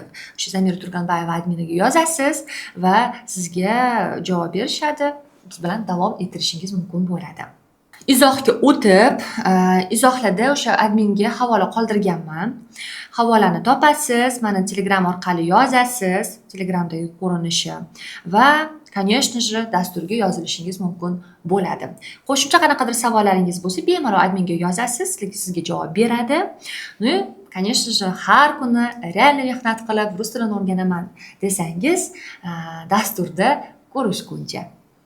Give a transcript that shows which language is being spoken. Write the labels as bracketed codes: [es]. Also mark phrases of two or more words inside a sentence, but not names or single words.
[uz] O'sha Zamira Turganbayeva adminiga yozasiz va sizga javob berishadi. Biz bilan davom ettirishingiz mumkin bo'ladi. Izohga o'tib, izohlarda o'sha adminga havola qoldirganman. Havolani topasiz, mana Telegram orqali yozasiz, Telegramdagi ko'rinishi va [ru] конечно же [uz] dasturga yozilishingiz mumkin bo'ladi. Qo'shimcha qanaqadir savollaringiz bo'lsa, bemalol adminga yozasiz, sizga javob beradi. [ru] Ну, конечно же, [uz] har kuni real mehnat qilib rus tilini o'rganaman desangiz, dasturda ko'rishguncha.